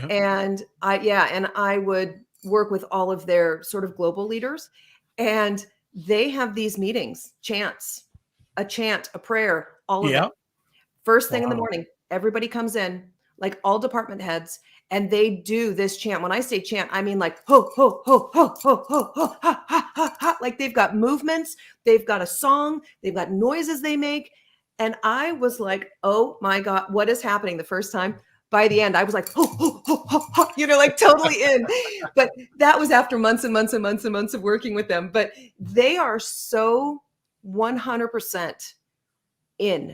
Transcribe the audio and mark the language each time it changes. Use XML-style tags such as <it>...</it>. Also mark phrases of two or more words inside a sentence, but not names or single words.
<en>And I would work with all of their sort of global leaders. And they have these meetings, a chant, a prayer, all of it. First thing in the morning, everybody comes in, like all department heads, and they do this chant. When I say chant, I mean like ho, ho, ho, ho, ho, ho, ho, ha, ha, ha, ha. Like they've got movements, they've got a song, they've got noises they make. And I was like, oh my God, what is happening the first time? By the end, I was like, ho, ho, ho, ho, ho, like totally in. But that was after months and months and months and months of working with them. But they are so 100% in.</en>